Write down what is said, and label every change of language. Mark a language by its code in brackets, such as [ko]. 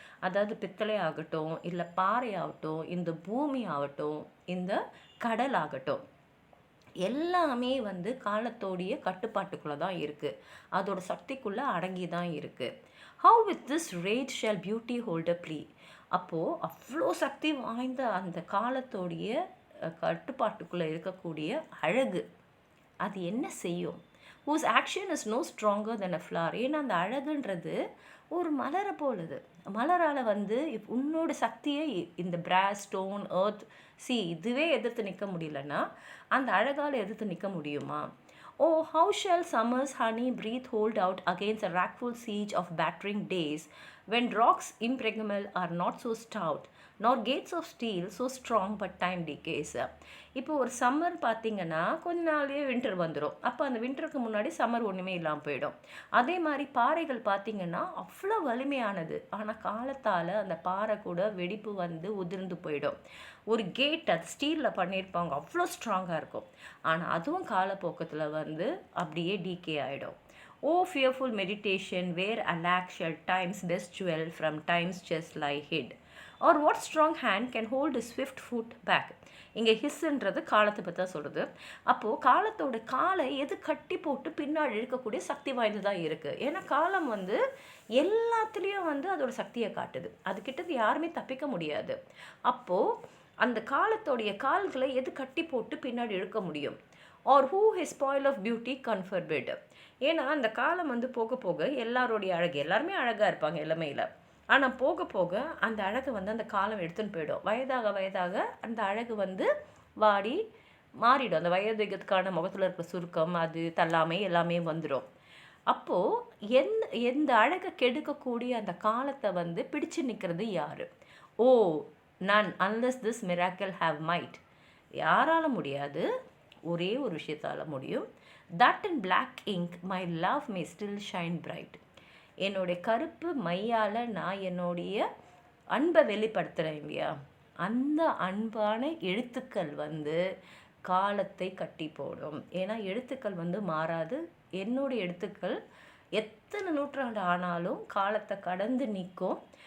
[ta] அதாவது பித்தளை ஆகட்டும், இல்லை பாறை ஆகட்டும், இந்த பூமி ஆகட்டும், இந்த கடல் ஆகட்டும், எல்லாமே வந்து காலத்தோடைய கட்டுப்பாட்டுக்குள்ளே தான் இருக்குது, அதோட சக்திக்குள்ளே அடங்கி தான் இருக்குது. [en] How with this rate shall beauty hold a plea. [ta] அப்போது அவ்வளோ சக்தி வாய்ந்த அந்த காலத்தோடைய கட்டுப்பாட்டுக்குள்ளே இருக்கக்கூடிய அழகு அது என்ன செய்யும்? [en] whose action is no stronger than a flower. [ta] ஏன்னா அந்த அழகுன்றது ஒரு மலரை போலுது. மலரால் வந்து உன்னோட சக்தியை இந்த பிராஸ், ஸ்டோன், எர்த், சி இதுவே எதிர்த்து நிற்க முடியலன்னா அந்த அழகால் எதிர்த்து நிற்க முடியுமா? [en] Oh how shall summer's honey breath hold out against a wrathful siege of battering days when rocks impregnable are not so stout, nor gates of steel so strong but time decays. [ta] இப்போ ஒரு சம்மர் பார்த்தீங்கன்னா கொஞ்ச நாள்லேயே winter வந்துடும். அப்போ அந்த வின்டருக்கு முன்னாடி summer ஒன்றுமே இல்லாமல் போயிடும். அதே மாதிரி பாறைகள் பார்த்தீங்கன்னா அவ்வளோ வலிமையானது, ஆனால் காலத்தால் அந்த பாறை கூட வெடிப்பு வந்து உதிர்ந்து போயிடும். ஒரு கேட் அது ஸ்டீலில் பண்ணியிருப்பாங்க, அவ்வளோ ஸ்ட்ராங்காக இருக்கும், ஆனால் அதுவும் காலப்போக்கத்தில் வந்து அப்படியே டீகே ஆகிடும். [en] Oh fearful meditation, where alack shall time's best jewel from time's chest lie hid, or what strong hand can hold a swift foot back. [ta] இங்கே ஹிஸ்ன்றது காலத்தை பற்றி தான் சொல்கிறது. அப்போது காலத்தோட காலை எது கட்டி போட்டு பின்னாடி இழுக்கக்கூடிய சக்தி வாய்ந்ததாக இருக்குது. ஏன்னா காலம் வந்து எல்லாத்துலேயும் வந்து அதோட சக்தியை காட்டுது, அதுக்கிட்டது யாருமே தப்பிக்க முடியாது. அப்போது அந்த காலத்தோடைய கால்களை எது கட்டி போட்டு பின்னாடி இழுக்க முடியும். [en] Or who his spoil of beauty can forbid. [ta] ஏன்னா அந்த காலம் வந்து போக போக எல்லாரோடைய அழகு, எல்லாருமே அழகாக இருப்பாங்க இளமையில், ஆனால் போக போக அந்த அழகை வந்து அந்த காலம் எடுத்துன்னு போயிடும். வயதாக வயதாக அந்த அழகு வந்து வாடி மாறிடும். அந்த வயதுக்கான முகத்தில் இருக்கிற சுருக்கம், அது தள்ளாமை எல்லாமே வந்துடும். அப்போது எந்த அழகை கெடுக்கக்கூடிய அந்த காலத்தை வந்து பிடிச்சு நிற்கிறது யார்? [en] Oh none unless this miracle have might. [ta] யாரால முடியாது, ஒரே ஒரு விஷயத்தால் முடியும். [en] that in black ink my love may still shine bright. [ta] என்னுடைய கருப்பு மையால் நான் என்னுடைய அன்பை வெளிப்படுத்துகிறேன் இல்லையா, அந்த அன்பான எழுத்துக்கள் வந்து காலத்தை கட்டி போடும். ஏன்னா எழுத்துக்கள் வந்து மாறாது. என்னுடைய எழுத்துக்கள் எத்தனை நூற்றாண்டு ஆனாலும் காலத்தை கடந்து நிற்கும்.